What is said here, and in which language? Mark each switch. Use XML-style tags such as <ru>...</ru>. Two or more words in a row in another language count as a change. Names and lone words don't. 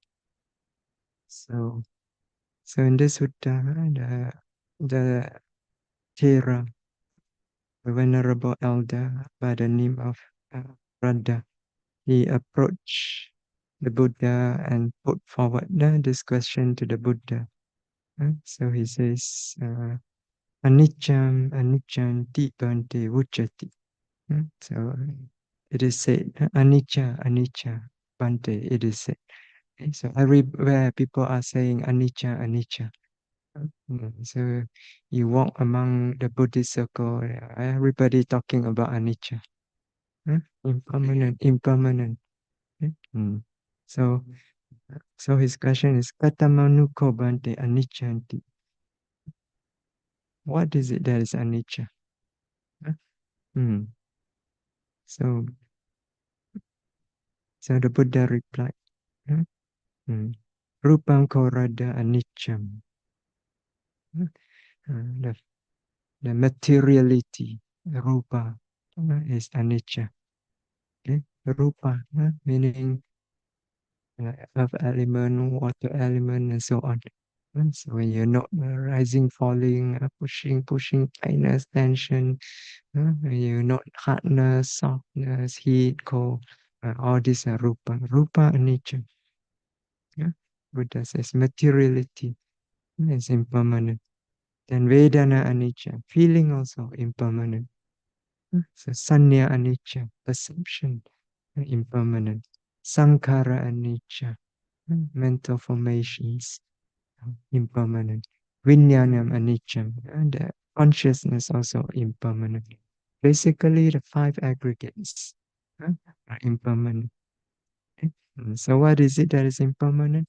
<en>So, so in this sutta, the Thera, the venerable elder by the name of Radha, he approached the Buddha and put forward this question to the Buddha. So he says,</en> <pi>Aniccham, aniccham, bante vucchati.</pi> <en>So it is said,</en> <pi>anicca, anicca, bante,</pi> <en>it is said. Okay, so everywhere people are saying</en> <pi>anicca, anicca.</pi> <en>So you walk among the Buddhist circle, everybody talking about anicca. Impermanent, impermanent. Okay? So, so his question is,</en> <pi>Katamanuko bante aniccanti.</pi> <en>What is it that is anicca? Huh? So, so the Buddha replied,</en> <pi>Rupam korada aniccham.</pi> <en>The, the materiality, rupa, is anicca. Okay? Rupa, meaning earth element, water element, and so on. So when you're not rising, falling, pushing, tightness, tension, when you're not hardness, softness, heat, cold, all these are rupa.</en> <pi>Rupa anicca.</pi> <en>Yeah? Buddha says materiality is impermanent. Then</en> <pi>Vedana anicca,</pi> <en>feeling also impermanent. So</en> <pi>Sanya anicca,</pi> <en>perception impermanent.</en> <pi>Sankhara anicca,</pi> <en>mental formations impermanent.</en> <pi>Vijnanam anicca,</pi> <en>and the consciousness also impermanent. Basically, the five aggregates are impermanent. So what is it that is impermanent?</en>